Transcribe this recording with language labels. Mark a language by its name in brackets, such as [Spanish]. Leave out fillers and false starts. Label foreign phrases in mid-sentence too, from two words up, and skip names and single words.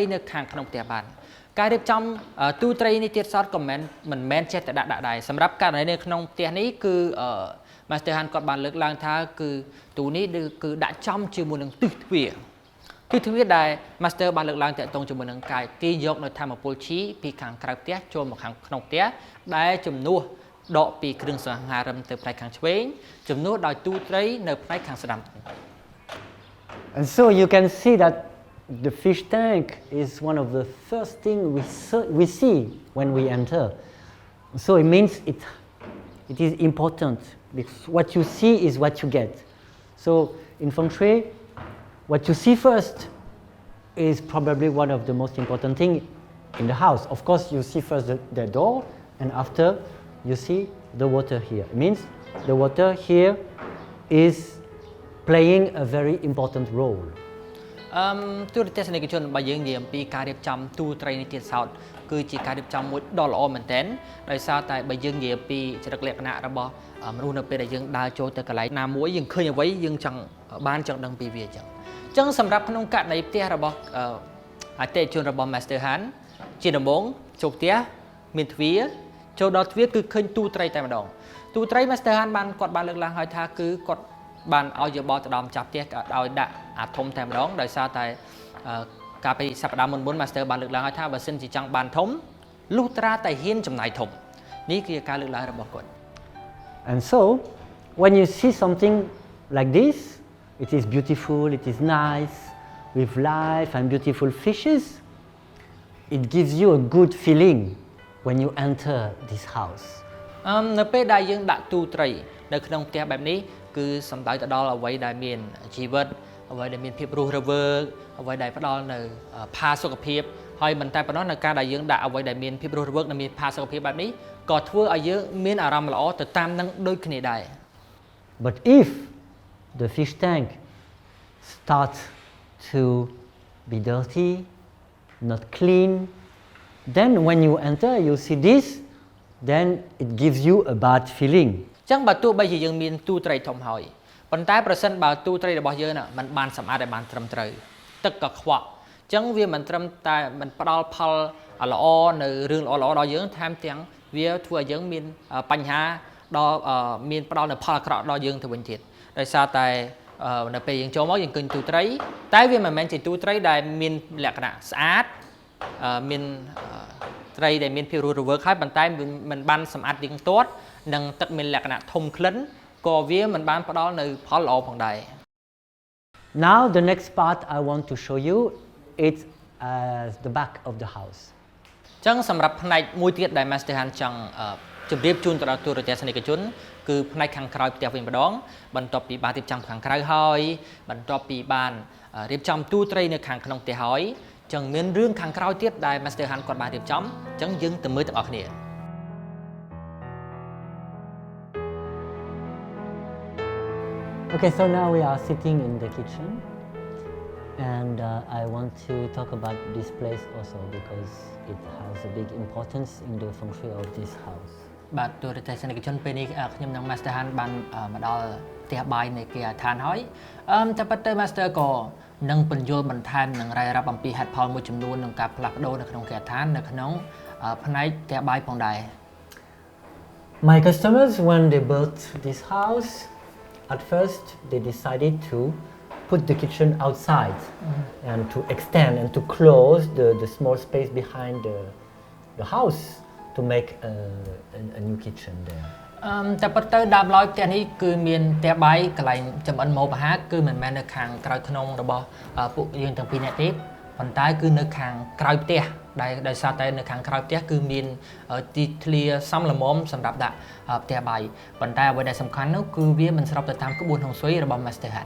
[Khmer] នៅខាងក្នុងផ្ទះបានការរៀបចំទូត្រីនេះទៀតសោតក៏មិនមែនចេះតែដាក់ដែរសម្រាប់ករណីនៅក្នុងផ្ទះនេះគឺ Master Han គាត់បានលើកឡើងថាគឺទូនេះគឺដាក់ចំជាមួយនឹងទិសទ្វារគឺទ្វារដែល Master បានលើកឡើងតាក់ទងជាមួយនឹងកាយទាញយកនៅធម្មពលឈីពីខាងក្រៅផ្ទះចូលមកខាងក្នុងផ្ទះដែលជំនួសដកពីគ្រឿងសង្ហារឹមទៅផ្នែកខាងឆ្វេងជំនួសដោយទូត្រីនៅផ្នែកខាងស្ដាំ [English] And so you can see that the fish tank is one of the first thing we see when we enter. So it means it is important because what you see is what you get. So in Feng Shui, what you see first is probably one of the most important thing in the house. Of course, you see first the door, and after you see the water here. It means the water here is playing a very important role. [Khmer] ទូរទស្សនិកជនបើយើងនិយាយអំពីការរៀបចំទូត្រីនេះទៀតសោតគឺជាការរៀបចំមួយដ៏ល្អមែនទែនដោយសារតែបើយើងនិយាយពីចរិតលក្ខ ណៈរបស់មនុស្សនៅពេលដែលយើងដើរចូលទៅកន្លែងណាមួយយើងឃើញអ្វីយើងចង់បានចង់ដឹងពីវាអញ្ចឹងសម្រាប់ ក្នុងករណីផ្ទះរបស់អតិថិជនរបស់ Master Han ជាដំបូងចូលផ្ទះមានទ្វារចូលដល់ទ្វារគឺឃើញទូត្រីតែម្ដងទូត្រី Master Han គាត់បានលើកឡើងហើយថាគឺគាត់បានឲ្យយោបល់ទៅដល់ម្ចាស់ផ្ទះឲ្យដាក់អាធំតែម្ដងដោយសារតែកាលពីសប្តាហ៍មុន Master បានលើកឡើងហើយថាបើសិនជាចង់បានធំលុះត្រាតែហ៊ានចំណាយធំនេះគឺការលើកឡើងរបស់គាត់ [English] And so when you see something like this, it is beautiful, it is nice, with life and beautiful fishes, it gives you a good feeling when you enter this house. [Khmer] នៅពេលដែលយើងដាក់ទូត្រីនៅក្នុងផ្ទះបែបនេះគឺសំដៅទៅដល់អ្វីដែលមានជីវិតអ្វីដែលមានភាពរស់រវើកអ្វីដែលផ្ដល់នៅផាសុកភាពហើយមិនតែប៉ុណ្ណោះនៅការដែលយើងដាក់អ្វីដែលមានភាពរស់រវើកនិងមានផាសុកភាពបែបនេះក៏ធ្វើឲ្យយើងមានអារម្មណ៍ល្អទៅតាមនឹងដូចគ្នាដែរ [English] But if the fish tank starts to be dirty, not clean, then when you enter you see this, then it gives you a bad feeling. [Khmer] ចឹងបើទោះបីជាយើងមានទូត្រីធំហើយប៉ុន្តែប្រសិនបើទូត្រីរបស់យើងមិនបានសម្អាតឲ្យបានត្រឹមត្រូវទឹកក៏ ខ្វក់ចឹងវាមិនត្រឹមតែមិនផ្ដល់ផលល្អនៅរឿងល្អៗដល់យើងថែមទាំងវាធ្វើឲ្យយើងមានបញ្ហាដល់មានផ្ដល់នៅផលអាក្រក់ដល់យើងទៅវិញទៀតដោយសារតែនៅពេលយើងចូលមកយើងឃើញទូត្រីតែវាមិនមែនជាទូត្រីដែលមានលក្ខណៈស្អាតមានត្រីដែលមានភាពរស់រវើកហើយប៉ុន្តែមិនបានសម្អាតទៀងទាត់និងទឹកមានលក្ខណៈធំក្លិនក៏វាមិនបានផ្ដល់នៅផលល្អផងដែរ [English] Now the next part I want to show you it's the back of the house. [Khmer] ចឹងសម្រាប់ផ្នែកមួយទៀតដែល Master Han ចង់ជម្រាបជូនទៅដល់ទូរទស្សនិកជនគឺផ្នែកខាងក្រោយផ្ទះវិញម្ដងបន្ទាប់ពីបានរៀបចំខាងក្រៅហើយបន្ទាប់ពីបានរៀបចំទូត្រីនៅខាងក្នុងផ្ទះហើយចឹងមានរឿងខាងក្រោយទៀតដែល Master Han គាត់បានរៀបចំចឹងយើងទៅមើលទាំងអស់គ្នា [English] Okay, so now we are sitting in the kitchen, and I want to talk about this place also because it has a big importance in the feng shui of this house. [Khmer] បាទទូរទស្សនិកជនពេលនេះខ្ញុំនិង Master Han បានមកដល់ផ្ទះបាយនៃគេឋានហើយតែប៉ុន្តែ Master ក៏នឹងបញ្យល់បន្ថែមនឹងរាយរាប់អំពីហេតុផលមួយចំនួនក្នុងការផ្លាស់ប្ដូរនៅក្នុងគេឋាននៅក្នុងផ្នែកផ្ទះបាយផងដែរ [English] My customers, when they built this house, at first they decided to put the kitchen outside and to extend and to close the small space behind the house to make a new kitchen there. [Khmer] តែប៉ុន្តែដើមឡើយផ្ទះនេះគឺមានផ្ទះបាយកន្លែងចម្អិនម្ហូបអាហារគឺមិនមែននៅខាងក្រៅក្នុងរបស់ពួកយើងទាំងពីរនាក់ទេប៉ុន្តែគឺនៅខាងក្រៅផ្ទះដែលដោយសារតែនៅខាងក្រៅផ្ទះគឺមានទីធ្លាសមល្មមសម្រាប់ដាក់ផ្ទះបាយប៉ុន្តែអ្វីដែលសំខាន់នោះគឺវាមិនស្របទៅតាមក្បួនហុងស៊ុយរបស់ Master Han.